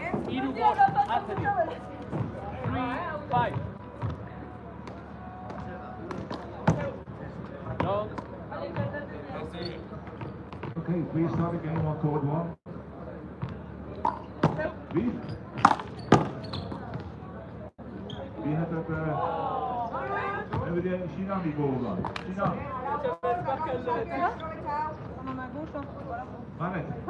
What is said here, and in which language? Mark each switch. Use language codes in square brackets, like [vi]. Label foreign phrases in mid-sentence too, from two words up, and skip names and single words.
[en] 3-5. Long. Okay, please start again on court 1. [nl] Wie? Wie had dat? Hebben we die China die bal dan? China. Manet.